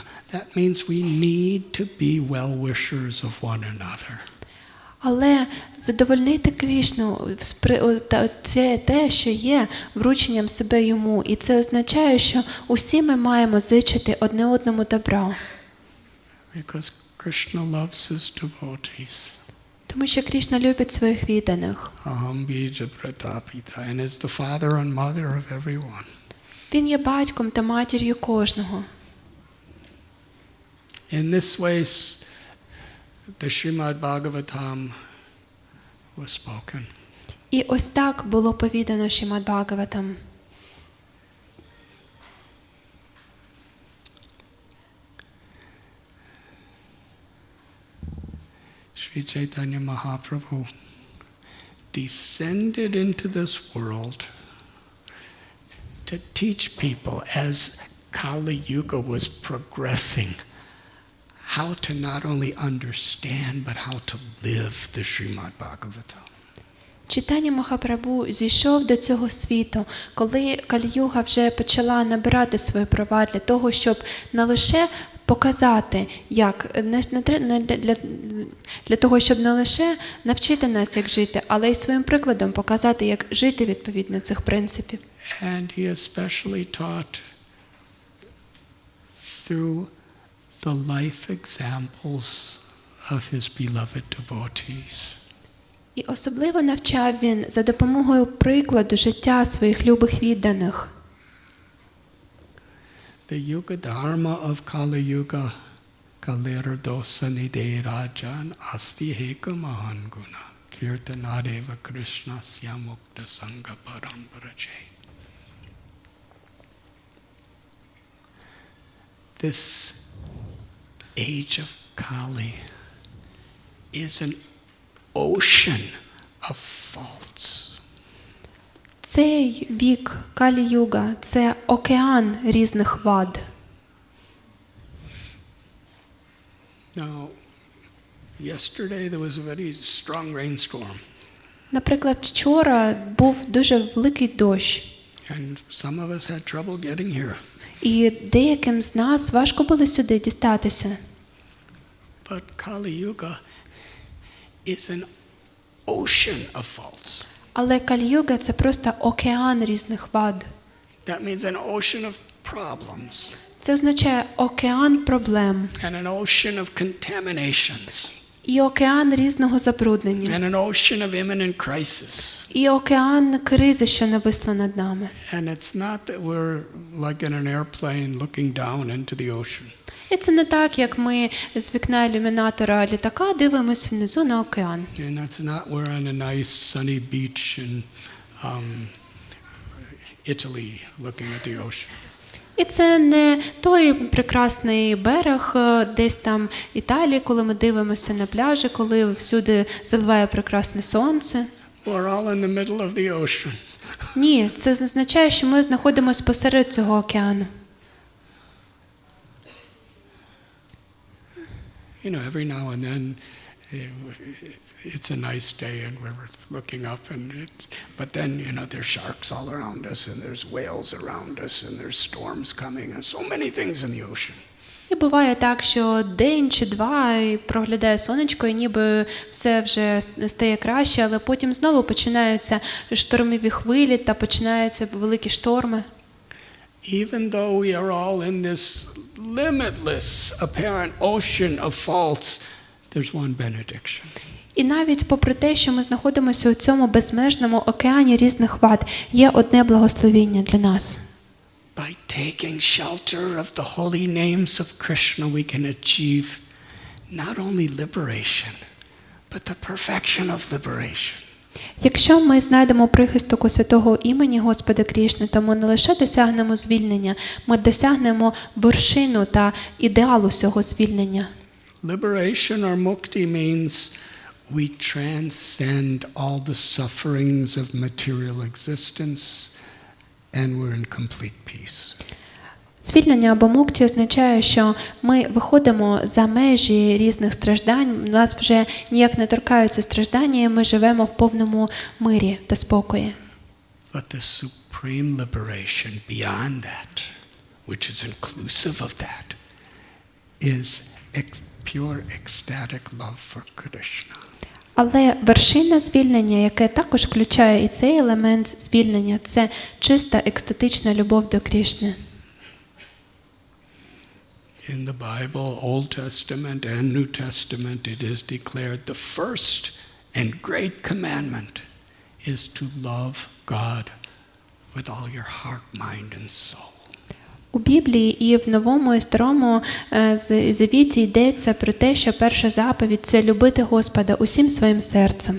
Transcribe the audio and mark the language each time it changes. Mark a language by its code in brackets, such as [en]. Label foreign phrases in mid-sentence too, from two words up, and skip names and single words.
[en] That means we need to be well-wishers of one another. [uk] Але задовольнити Крішну – це те, що є врученням себе йому. І це означає, що усі ми маємо зичити одне одному добра. [en] Because Krishna loves his devotees. [uk] Тому що Крішна любить своїх відданих. [sa] Aham bija pratapita, [en] and is the father and mother of everyone. [uk] Він є батьком та матір'ю кожного. [en] In this way, the Srimad Bhagavatam was spoken. [uk] І ось так було повідано Шримад Бхагаватам. [en] Sri Chaitanya Mahaprabhu descended into this world to teach people as Kali Yuga was progressing how to not only understand but how to live the Srimad Bhagavatam. [uk] Чайтання Махапрабху зійшов до цього світу, коли Калі-юга вже почала набирати свої права для того, щоб не лише показати, як для того, щоб не лише навчити нас, як жити, але й своїм прикладом показати, як жити відповідно цих принципів. [en] And he especially taught through the life examples of his beloved devotees. [uk] І особливо навчав він за допомогою прикладу життя своїх любих відданих. The Yuga Dharma of Kali Yuga Kalirdosa Nide Rajan Asti Heka Mahanguna Kirtanadeva Krishna Syamukta Sangha Paramparache. [en] This age of Kali is an ocean of faults. [uk] Цей вік Калі-юга – це океан різних вад. [en] Now, yesterday there was a very strong rainstorm. [uk] Наприклад, вчора був дуже великий дощ. [en] And some of us had trouble getting here. [uk] І деяким з нас важко було сюди дістатися. [en] But Kali Yuga is an ocean of faults. [uk] Але Калі-юга – це просто океан різних вад. [en] That means an ocean of problems. [uk] Це означає океан проблем. [en] And an ocean of contaminations. [uk] І океан різного забруднення. [en] And an ocean of imminent crisis. [uk] І океан кризи, що нависла над нами. [en] And it's not that we're like in an airplane looking down into the ocean. [uk] І це не так, як ми з вікна ілюмінатора літака дивимося внизу на океан. [en] And that's not we're on a nice sunny beach in Italy looking at the ocean. [uk] І це не той прекрасний берег десь там Італії, коли ми дивимося на пляжі, коли всюди заливає прекрасне сонце. [en] We're all in the middle of the ocean. [uk] Ні, це означає, що ми знаходимося посеред цього океану. [en] You know, every now and then it's a nice day and we're looking up but then, you know, there's sharks all around us and there's whales around us and there's storms coming and so many things in the ocean. [uk] І буває так, що день чи два і проглядає сонечко, і ніби все вже стає краще, але потім знову починаються штормові хвилі та починаються великі шторми. [en] Even though we are all in this limitless apparent ocean of faults, there's one benediction. [uk] І навіть попри те, що ми знаходимося у цьому безмежному океані різних вад, є одне благословіння для нас. [en] By taking shelter of the holy names of Krishna, we can achieve not only liberation, but the perfection of liberation. [uk] Якщо ми знайдемо прихисток у святого імені Господа Крішни, то ми не лише досягнемо звільнення, ми досягнемо вершину та ідеалу цього звільнення. [en] Liberation or mukti means we transcend all the sufferings of material existence and we're in complete peace. [uk] Звільнення або мукті означає, що ми виходимо за межі різних страждань, у нас вже ніяк не торкаються страждання, і ми живемо в повному мирі та спокої. [en] But the supreme liberation beyond that, which is inclusive of that, is pure ecstatic love for Krishna. [uk] Але вершина звільнення, яке також включає і цей елемент звільнення, це чиста екстатична любов до Крішни. [en] In the Bible, Old Testament and New Testament, it is declared the first and great commandment is to love God with all your heart, mind and soul. [uk] У Біблії і в Новому і Старому Завіті йдеться про те, що перша заповідь – це любити Господа усім своїм серцем.